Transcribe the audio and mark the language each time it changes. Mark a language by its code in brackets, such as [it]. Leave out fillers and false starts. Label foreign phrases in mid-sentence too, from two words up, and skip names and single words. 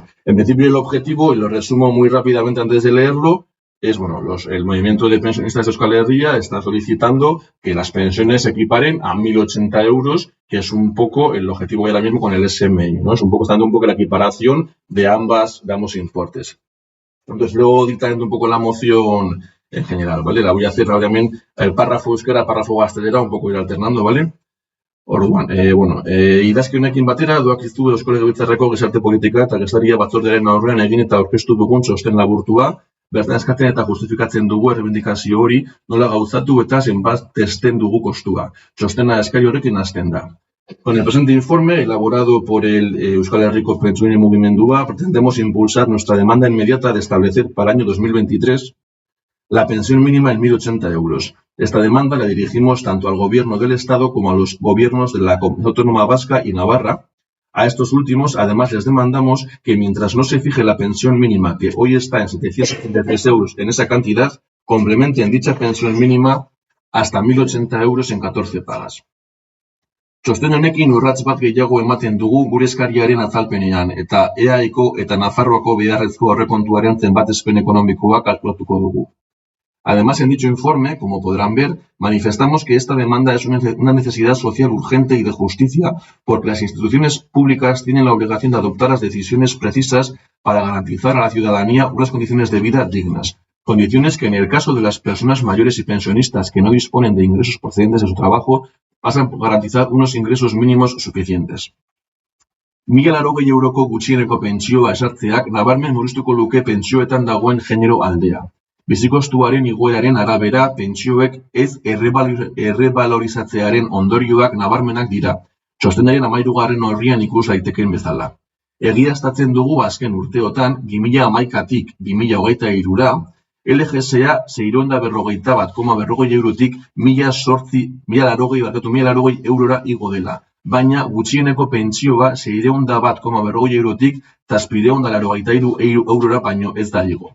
[es] En principio el objetivo, y lo resumo muy rápidamente antes de leerlo, es, bueno, el movimiento de pensionistas de Euskal Herria está solicitando que las pensiones se equiparen a 1.080 euros, que es un poco el objetivo ahora mismo con el SMI, ¿no? Es un poco, estando un poco la equiparación de ambos importes. Entonces, luego dictando un poco la moción en general, ¿vale? La voy a hacer rápidamente, el párrafo euskera, párrafo gaztelera, un poco ir alternando, ¿vale? [eu] Orduan, bueno, idazki honekin batera, doak iztu Eusko Legebiltzarreko gizarte politika eta gestaria batzordearen aurrean egin eta aurkeztu dugun txosten laburtua, bertan eskatzen eta justifikatzen dugu errebindikazio hori nola gauzatu eta zenbat testen dugu kostua. Txostena eskari horrekin hasten da. [es] Con el presente informe, elaborado por el Euskal Herriko Pentsioen Mugimendua, pretendemos impulsar nuestra demanda inmediata de establecer para el año 2023 la pensión mínima en 1.080 euros. Esta demanda la dirigimos tanto al Gobierno del Estado como a los gobiernos de la Comunidad Autónoma Vasca y Navarra. A estos últimos, además, les demandamos que mientras no se fije la pensión mínima, que hoy está en 773 euros en esa cantidad, complementen dicha pensión mínima hasta 1.080 euros en 14 pagas. [eu] Txosten honekin urrats bat gehiago ematen dugu gure eskariaren azalpenean eta EAeko eta Nafarroako beharrezko aurrekontuaren zenbatespen ekonomikoa kalkulatuko dugu. [es] Además, en dicho informe, como podrán ver, manifestamos que esta demanda es una necesidad social urgente y de justicia porque las instituciones públicas tienen la obligación de adoptar las decisiones precisas para garantizar a la ciudadanía unas condiciones de vida dignas. Condiciones que en el caso de las personas mayores y pensionistas que no disponen de ingresos procedentes de su trabajo pasan por garantizar unos ingresos mínimos suficientes. [eu] 1.080 euroko gutxieneko pentsioa esartzeak nabarmen murriztuko luke pentsioetan dagoen genero aldea. Bizikostuaren igoeraren arabera, pentsioek ez errebalorizatzearen ondorioak nabarmenak dira. Txostenaren 13. orrian ikus daiteken bezala. Egiaztatzen dugu azken urteotan, 2011-tik 2023-ra, LGSA 641,40 eurotik 1.080 eurora igo dela, baina gutxieneko pentsioa 601,40 eurotik 783 eurora baino ez da igo.